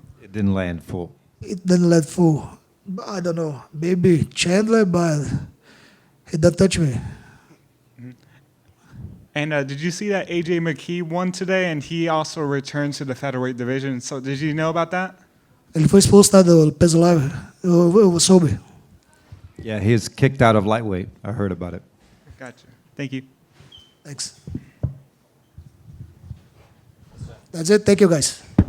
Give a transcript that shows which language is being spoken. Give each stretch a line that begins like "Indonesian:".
English: It didn't land full. It didn't let full. I don't know. Maybe Chandler, but he didn't touch me. And did you see that AJ McKee won today, and he also returns to the featherweight division? So did you know about that?
Portuguese: Ele foi expulso do peso leve. Eu soube.
English: Yeah, he was kicked out of lightweight. I heard about it. Gotcha. Thank you. Thanks. That's it. Thank you, guys.